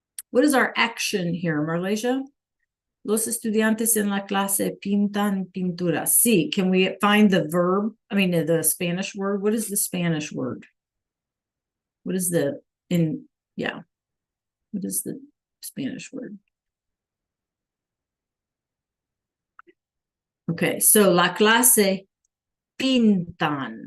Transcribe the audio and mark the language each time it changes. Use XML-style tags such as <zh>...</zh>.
<en>What is our action here, Marlesia?</en> <es>Los estudiantes en la clase pintan pinturas.</es> <en>Sí, can we find the verb? I mean, the Spanish word. What is the Spanish word? What is what is the Spanish word? Okay, so</en> <es>la clase pintan.</es>